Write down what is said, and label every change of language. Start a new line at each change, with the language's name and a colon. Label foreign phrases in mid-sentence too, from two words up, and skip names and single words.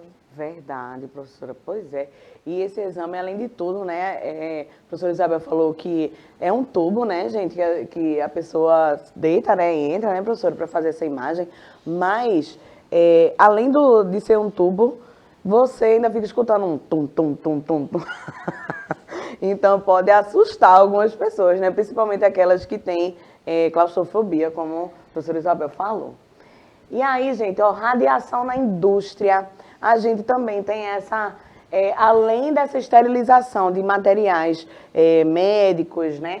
Portuguese: Verdade, professora, pois é. E esse exame, além de tudo, né, a professora Isabel falou que é um tubo, né, gente, que a pessoa deita, né, e entra, né, professora, para fazer essa imagem, mas, além de ser um tubo, você ainda fica escutando um tum, tum, tum, tum, tum. Então, pode assustar algumas pessoas, né? Principalmente aquelas que têm claustrofobia, como a professora Isabel falou. E aí, gente, ó, radiação na indústria, a gente também tem essa... além dessa esterilização de materiais médicos, né?